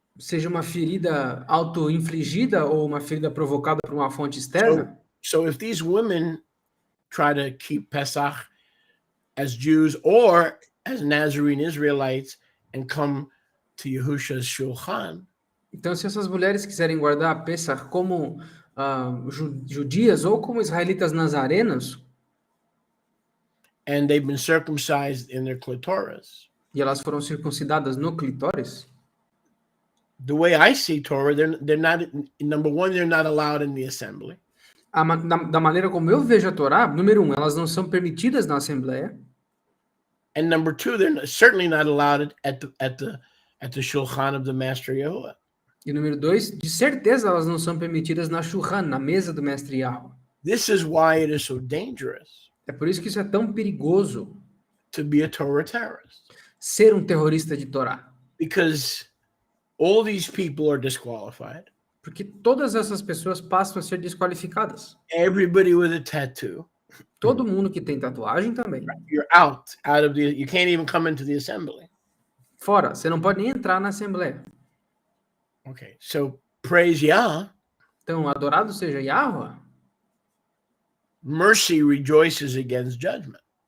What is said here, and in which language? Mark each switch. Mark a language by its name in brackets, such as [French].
[Portuguese] seja uma ferida auto-infligida ou uma ferida provocada por uma fonte externa. [English] So if these women try to keep Pesach as Jews or as Nazarene Israelites and come to Yahusha's Shulchan, [Portuguese] Então, se essas mulheres quiserem guardar a Pesach como judias ou como israelitas nazarenos, [English] and they've been circumcised in their clitoris, [Portuguese] e elas foram circuncidadas no clitóris, [English] the way I see Torah, they're not, number one, they're not allowed in the assembly. [Portuguese] da maneira como eu vejo a Torá, número 1, elas não são permitidas na Assembleia. [English] And number two, they're certainly not allowed at the Shulchan of the Master Yahuwah. [Portuguese] E número 2, de certeza elas não são permitidas na Shulchan, na mesa do Mestre Yahweh. [English] This is why it is so dangerous [Portuguese] É por isso que isso é tão perigoso, [English] to be a Torah terrorist. [Portuguese] ser um terrorista de Torá. [English] Because all these people are disqualified. [Portuguese] Porque todas essas pessoas passam a ser desqualificadas. [English] Everybody with a tattoo. [Portuguese] Todo mundo que tem tatuagem também. [English] You're out of the, you can't even come into the assembly. [Portuguese] Fora, você não pode nem entrar na Assembleia. [English] Okay, so praise Yah. [Portuguese] Então, adorado seja Yahweh, [English] Mercy rejoices against judgment.